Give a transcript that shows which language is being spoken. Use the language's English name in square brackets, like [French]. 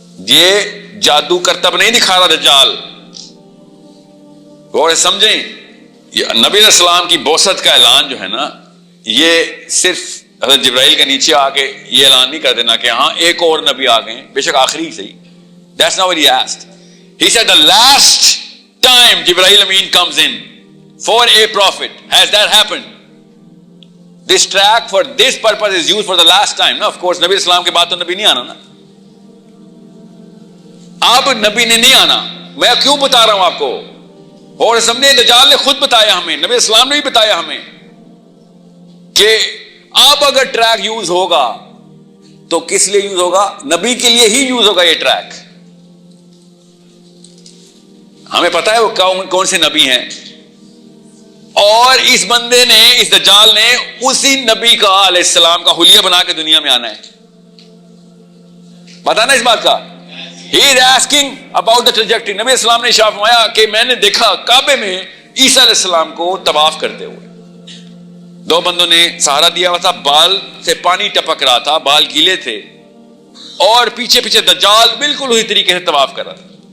[Urdu] یہ جادو کرتب نہیں دکھا رہا دجال. اور سمجھیں، نبی علیہ السلام کی بعثت کا اعلان جو ہے نا، یہ صرف حضرت جبرائیل کے نیچے آ کے یہ اعلان نہیں کر دینا کہ ہاں ایک اور نبی آ گئے، بے شک آخری صحیح. [English] That's not what he asked. He said the last time Jibreel Amin comes in for a prophet. Has that happened? This track for this purpose is used for the last time. No, of course, [Urdu] نبی اسلام کے بعد تو نبی نہیں آنا نا. اب نبی نے نہیں آنا. میں کیوں بتا رہا ہوں آپ کو؟ اور سمجھے دجال نے خود بتایا ہمیں، نبی اسلام نے بھی بتایا ہمیں کہ اب اگر ٹریک یوز ہوگا تو کس لیے یوز ہوگا؟ نبی کے لیے ہی یوز ہوگا یہ ٹریک. ہمیں پتا ہے وہ کون سے نبی ہیں، اور اس بندے نے، اس دجال نے اسی نبی کا علیہ السلام کا حلیہ بنا کے دنیا میں آنا ہے. پتا نا اس بات کا؟ [English] He is asking about the trajectory. [Urdu] نبی اسلام نے ارشاد فرمایا کہ میں نے دیکھا کعبے میں عیسیٰ علیہ السلام کو طواف کرتے ہوئے. 2 بندوں نے سہارا دیا ہوا تھا، بال سے پانی ٹپک رہا تھا، بال گیلے تھے، اور پیچھے پیچھے دجال بالکل اسی طریقے سے طواف کر رہا تھا.